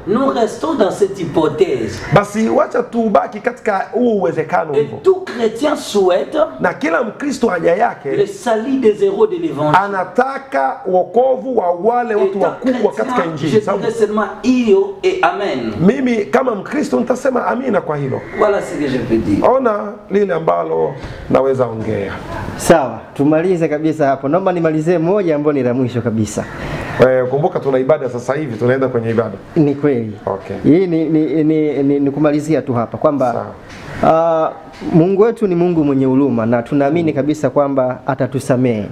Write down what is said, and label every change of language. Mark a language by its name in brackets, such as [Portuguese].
[French] nous restons dans cette hypothèse. [Swahili] Basi wacha tubaki katika huo uwezekano hivyo. [French] Et tout chrétien souhaite, [Swahili] na kila Mkristo haja yake, [French] le salut des héros de l'évangile, [Swahili] anataka wokovu wa wale watu wakubwa katika Injili. Sababu seulement iyo et amen. Mimi kama Mkristo nitasema amina kwa hilo. [French] Voilà ce que je peux dire. [Swahili] Ona lile ambalo naweza ongea. Sawa, tumalize kabisa hapo. Naomba nimalizie moja ambayo ni la mwisho kabisa. Kumbuka tuna ibada sasa hivi, tunaenda kwenye ibada. Ni kweli. Okay. Hii ni kumalizia tu hapa kwamba Mungu wetu ni Mungu mwenye huruma, na tunaamini kabisa kwamba atatusamehe.